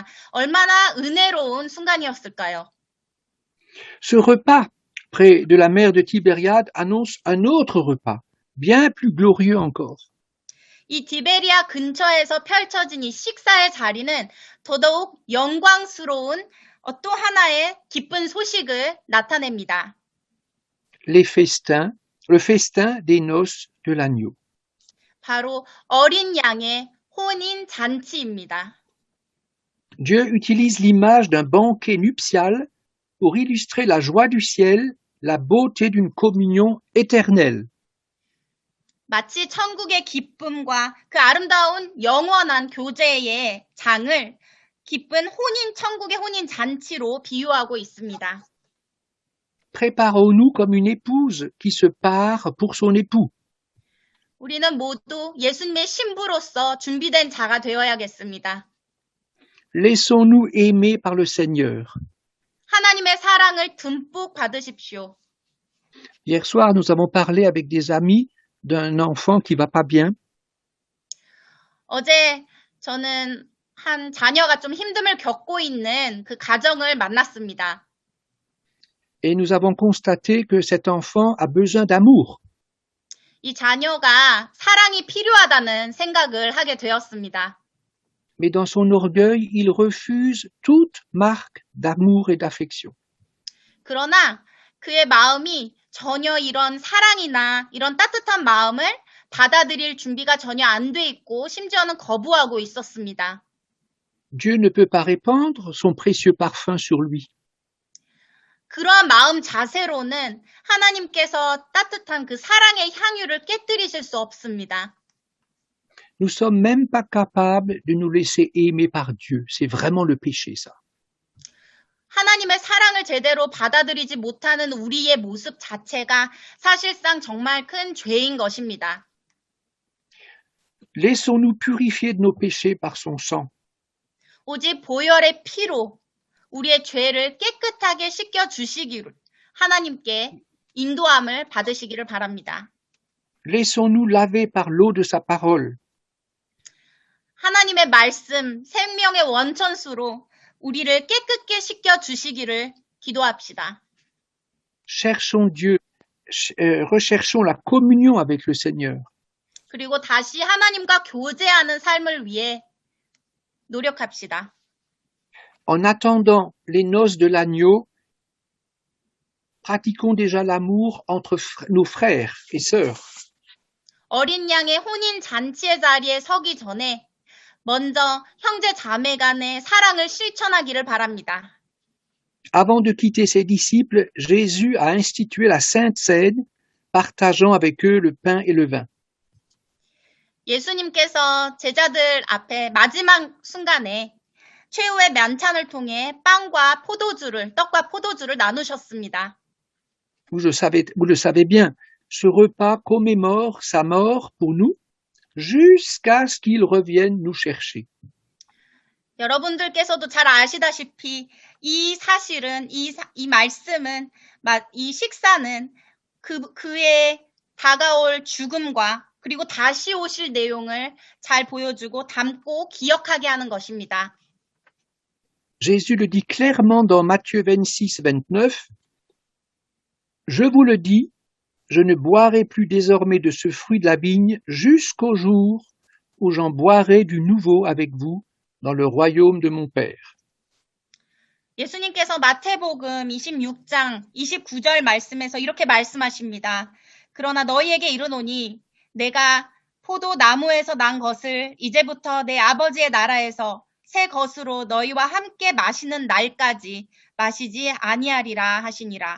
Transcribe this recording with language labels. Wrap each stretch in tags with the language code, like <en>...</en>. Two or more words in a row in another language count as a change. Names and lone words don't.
<ko>얼마나 은혜로운 순간이었을까요?</ko> <fr>Ce repas près de la mer de Tibériade annonce un autre repas, bien plus glorieux encore.</fr> <ko>이 디베리아 근처에서 펼쳐진 이 식사의 자리는 더더욱 영광스러운 또 하나의 기쁜 소식을 나타냅니다.</ko> <fr>Le festin des noces de l'agneau.</fr> <ko>바로 어린 양의 혼인 잔치입니다.</ko> <fr>Dieu utilise l'image d'un banquet nuptial pour illustrer la joie du ciel, la beauté d'une communion éternelle.</fr> <ko>마치 천국의 기쁨과 그 아름다운 영원한 교제의 장을 기쁜 혼인, 천국의 혼인 잔치로 비유하고 있습니다.</ko> <fr>Préparons-nous comme une épouse qui se pare pour son époux.</fr> <ko>우리는 모두 예수님의 신부로서 준비된 자가 되어야겠습니다.</ko> <fr>Laissons-nous aimer par le Seigneur.</fr> <ko>하나님의 사랑을 듬뿍 받으십시오.</ko> <fr>Hier soir, nous avons parlé avec des amis d'un enfant qui va pas bien.</fr> <ko>어제 저는 한 자녀가 좀 힘듦을 겪고 있는 그 가정을 만났습니다.</ko> <fr>Et nous avons constaté que cet enfant a besoin d'amour.</fr> <ko>이 자녀가 사랑이 필요하다는 생각을 하게 되었습니다.</ko> <fr>Mais dans son orgueil, il refuse toute marque d'amour et d'affection.</fr> <ko>그러나 그의 마음이 전혀 이런 사랑이나 이런 따뜻한 마음을 받아들일 준비가 전혀 안 돼 있고 심지어는 거부하고 있었습니다.</ko> <fr>Dieu ne peut pas répandre son précieux parfum sur lui.</fr> <ko>그러한 마음 자세로는 하나님께서 따뜻한 그 사랑의 향유를 깨뜨리실 수 없습니다.</ko> <fr>Nous sommes même pas capables de nous laisser aimer par Dieu. C'est vraiment le péché, ça.</fr> <ko>하나님의 사랑을 제대로 받아들이지 못하는 우리의 모습 자체가 사실상 정말 큰 죄인 것입니다.</ko> <fr>Laissons-nous purifier de nos péchés par son sang.</fr> <ko>오직 보혈의 피로 우리의 죄를 깨끗하게 씻겨주시기를 하나님께 인도함을 받으시기를 바랍니다.</ko> <fr>Laissons-nous laver par l'eau de sa parole.</fr> <ko>하나님의 말씀, 생명의 원천수로 우리를 깨끗게 씻겨주시기를 기도합시다.</ko> <fr>Cherchons Dieu, recherchons la communion avec le Seigneur.</fr> <ko>그리고 다시 하나님과 교제하는 삶을 위해 노력합시다.</ko> <fr>En attendant les noces de l'agneau, pratiquons déjà l'amour entre nos frères et sœurs.</fr> <ko>어린 양의 혼인 잔치의 자리에 서기 전에 먼저 형제 자매 간의 사랑을 실천하기를 바랍니다.</ko> <fr>Avant de quitter ses disciples, Jésus a institué la Sainte Seine, partageant avec eux le pain et le vin.</fr> <ko>예수님께서 제자들 앞에 마지막 순간에 최후의 만찬을 통해 빵과 포도주를, 떡과 포도주를 나누셨습니다.</ko> <fr>Vous le savez bien, ce repas commémore sa mort pour nous, jusqu'à ce qu'il revienne nous chercher.</fr> <ko>여러분들께서도 잘 아시다시피 이 사실은, 이 말씀은, 이 식사는 그의 다가올 죽음과 그리고 다시 오실 내용을 잘 보여주고 담고 기억하게 하는 것입니다.</ko> <fr>Jésus le dit clairement dans Matthieu 26, 29. Je vous le dis, je ne boirai plus désormais de ce fruit de la vigne jusqu'au jour où j'en boirai du nouveau avec vous dans le royaume de mon Père.</fr> <ko>예수님께서 마태복음 26장 29절 말씀에서 이렇게 말씀하십니다. 그러나 너희에게 이르노니 내가 포도 나무에서 난 것을 이제부터 내 아버지의 나라에서 새 것으로 너희와 함께 마시는 날까지 마시지 아니하리라 하시니라.</ko>